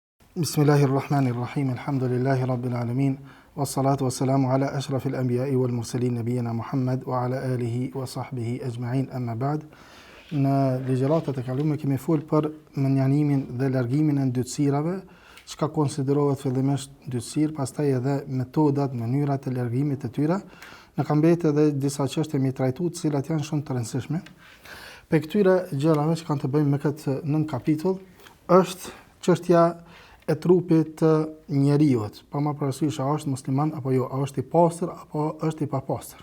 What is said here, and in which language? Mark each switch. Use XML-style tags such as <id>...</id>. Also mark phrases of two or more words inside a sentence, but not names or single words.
<ar>بسم الله الرحمن الرحيم. الحمد لله رب العالمين. والصلاة والسلام على أشرف الأنبياء والمرسلين نبينا محمد وعلى آله وصحبه أجمعين. أما بعد.</ar> <sq>Në ligjëratat e kaluara kemi folur për menjanimin dhe largimin e ndytësirave, çka konsiderohet fillimisht ndytësir, pastaj edhe metodat, mënyrat e largimit të tyre. Në kam mbetë edhe disa çështje mi trajtu, të cilat janë shumë të rëndësishme. Për këtyre gjërave që kanë të bëjnë me këtë nën kapitull, është çështja e trupit të njeriut, pa më parasysh a është musliman apo jo, a është i pastër apo është i papastër.</sq>